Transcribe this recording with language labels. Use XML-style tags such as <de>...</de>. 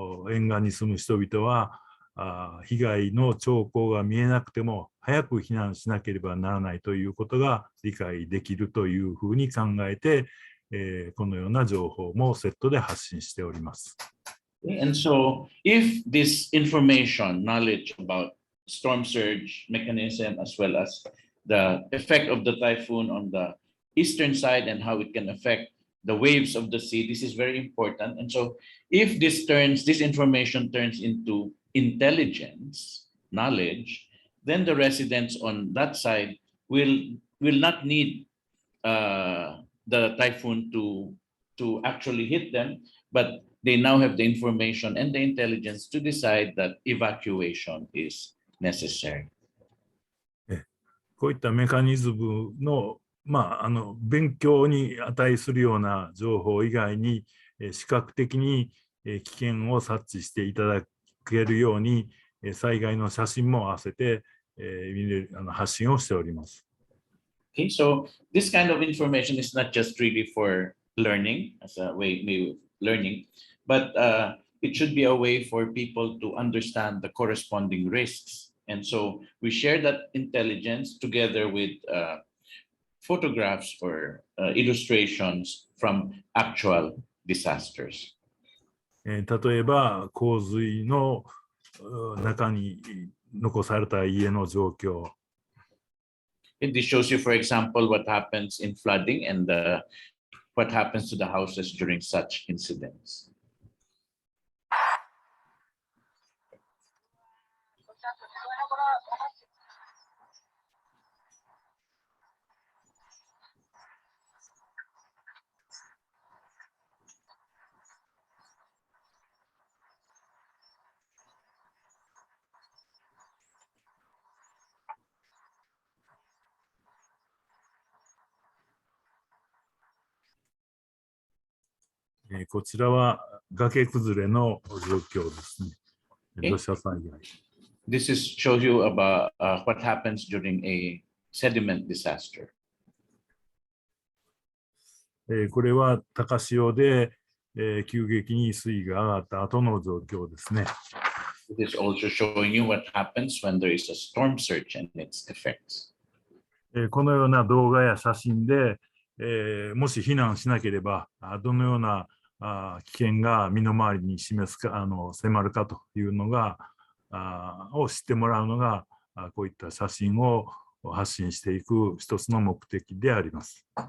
<ja>沿岸に住む人々は被害の兆候が見えなくても早く避難しなければならないということが理解できるというふうに考えて、このような情報もセットで発信しております。</ja> <en>And so, if this information, knowledge about storm surge mechanism, as well as the effect of the typhoon on the eastern side and how it can affect the waves of the sea, this is very important. And so, if this information turns into intelligence, knowledge, then the residents on that side will not need the typhoon to actually hit them, but they now have the information and the intelligence to decide that evacuation is necessary.</en> <ja>こういったメカニズムの、勉強に値するような情報以外に、視覚的に危険を察知していただけるように、災害の写真も合わせて発信をしております。</ja> <en>Okay, so this kind of information is not just really for learning, as a way of learning, but it should be a way for people to understand the corresponding risks. And so we share that intelligence together with photographs or illustrations from actual disasters.</en> <ja>例えば洪水の中に残された家の状況。</ja> <en>This shows you, for example, what happens in flooding and what happens to the houses during such incidents.</en> <ja>こちらは崖崩れの状況ですね。土砂災害。</ja> <en>This shows you about what happens during a sediment disaster.</en> <ja>これは高潮で、急激に水位が上がった後の状況ですね。</ja> <en>It is also showing you what happens when there is a storm surge and its effects.</en> <ja>このような動画や写真で、もし避難しなければどのような危険が身の回りに迫るかというのがを知ってもらうのがこういった写真を発信していく一つの目的であります。</ja>